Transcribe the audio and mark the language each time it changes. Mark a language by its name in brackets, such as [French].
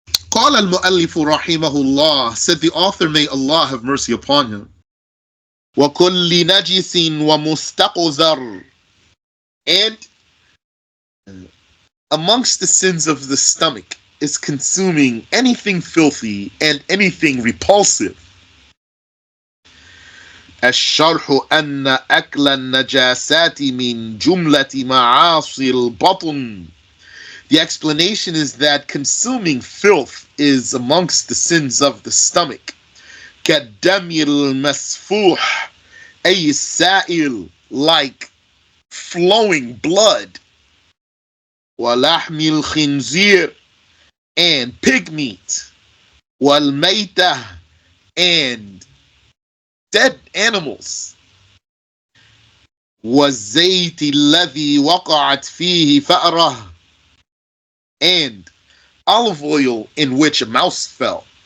[Arabic] قال المؤلف رحمه الله, [English] said the author, may Allah have mercy upon him, [Arabic] وكل نجس ومستقذر, [English] and amongst the sins of the stomach is consuming anything filthy and anything repulsive. [Arabic] الشرح أن أكل النجاسات من جملة معاصي البطن. [English] The explanation is that consuming filth is amongst the sins of the stomach. [Arabic] كالدم المسفوح أي السائل, [English] like flowing blood. [Arabic] ولحم الخنزير, [English] and pig meat. [Arabic] والميتة, [English] and dead animals. [Arabic] والزيت الذي وقعت فيه فأرة, [English] and olive oil in which a mouse fell.